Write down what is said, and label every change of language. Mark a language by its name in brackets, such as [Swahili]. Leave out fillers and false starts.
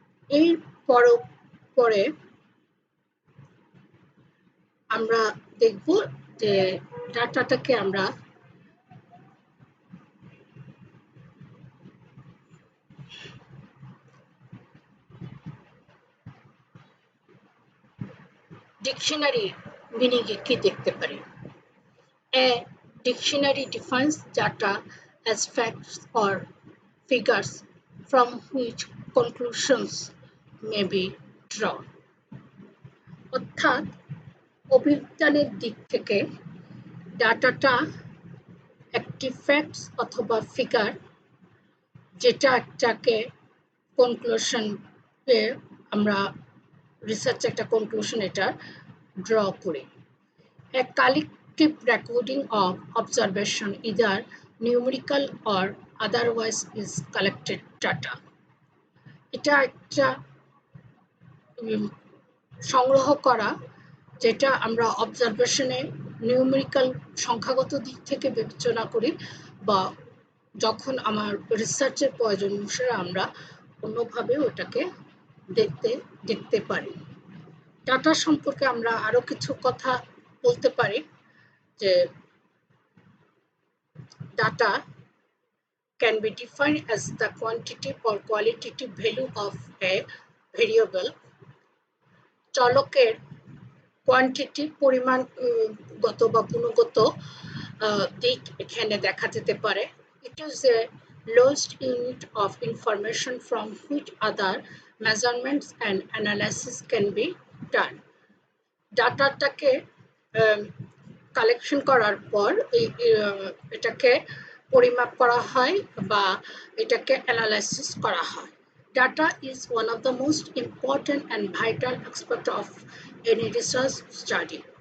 [Bangla] এর পরে আমরা দেখব যে ডাটাটাকে আমরা ডিকশনারি মিনিং কি দেখতে পারি। [English] A dictionary defines data as facts or figures from which conclusions may be drawn. [Bangla] অর্থাৎ অভিজ্ঞানের দিক থেকে ডাটাটা একটি ফ্যাক্টস অথবা ফিগার, যেটা একটাকে কনক্লুশন আমরা রিসার্চ একটা কনক্লুশন এটা ড্র করি। [English] A collective recording of observation, either numerical or otherwise, is collected data. [Bangla] এটা একটা সংগ্রহ করা, যেটা আমরা অবজারভেশনে নিউমেরিক্যাল সংখ্যাগত দিক থেকে বিবেচনা করি, বা যখন আমার রিসার্চের প্রয়োজন অনুসারে আমরা অন্যভাবে ওটাকে দেখতে পারি। ডাটা সম্পর্কে আমরা আরো কিছু কথা বলতে পারি যে [English] data can be defined as the quantitative or qualitative value of a variable. [Bangla] চলকের কোয়ান্টিটি, পরিমাণগত বা গুণগত দিক এখানে দেখা যেতে পারে। [English] It is a lowest unit of information from which other measurements and analysis can be done. [Bangla] ডাটাটাকে collection করার পর এটাকে পরিমাপ করা হয় বা এটাকে অ্যানালাইসিস করা হয়। [English] Data is one of the most important and vital aspect of any research study.